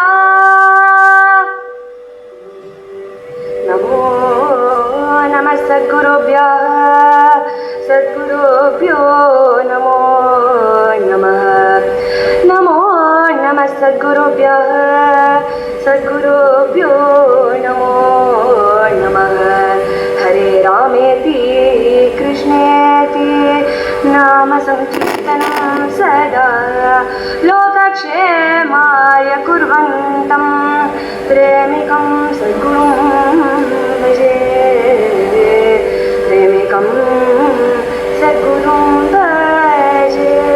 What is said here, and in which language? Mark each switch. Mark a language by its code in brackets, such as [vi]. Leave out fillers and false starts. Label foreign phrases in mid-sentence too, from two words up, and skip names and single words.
[sa] नमो नम सद्गुरुभ्यो नमो नमः. नमो नम सद्गुरुभ्यो नमो नमः. हरे रामेति कृष्णेति नाम संकीर्तनं सदा लोकक्षेमाय कुर्वन्तं प्रेमिकं सद्गुरुं भजे. प्रेमिकं सद्गुरुं भजे.